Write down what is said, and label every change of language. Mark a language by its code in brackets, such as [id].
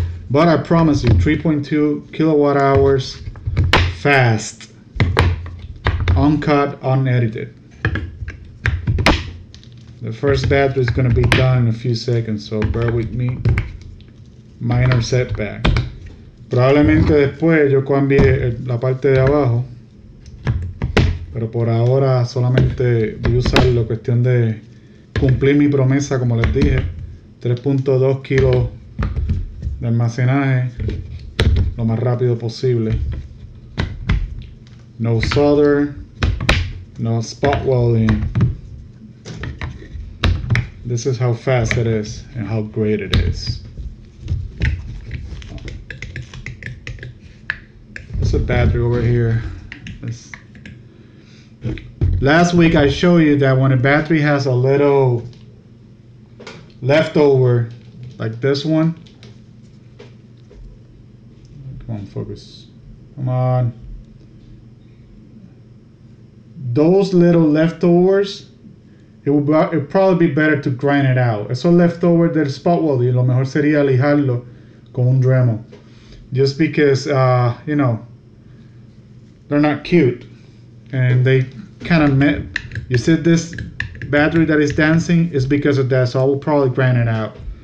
[en] But I promise you, 3.2 kilowatt hours, fast, uncut, unedited. The first battery is going to be done in a few seconds, so bear with me. Minor setback. [es] Probablemente después yo cambie la parte de abajo, pero por ahora solamente voy a usar la cuestión de cumplir mi promesa, como les dije, 3.2 kilos de almacenaje lo más rápido posible. [en] No solder, no spot welding. This is how fast it is and how great it is. There's a battery over here. Last week I showed you that when a battery has a little leftover, like this one. Come on, focus. Come on. Those little leftovers, it'd probably be better to grind it out. [es] Esos leftovers del spot welding, lo mejor sería lijarlo con un Dremel. [en] Just because, you know, they're not cute. And they kind of met. You see this battery that is dancing is because of that, so I will probably grind it out.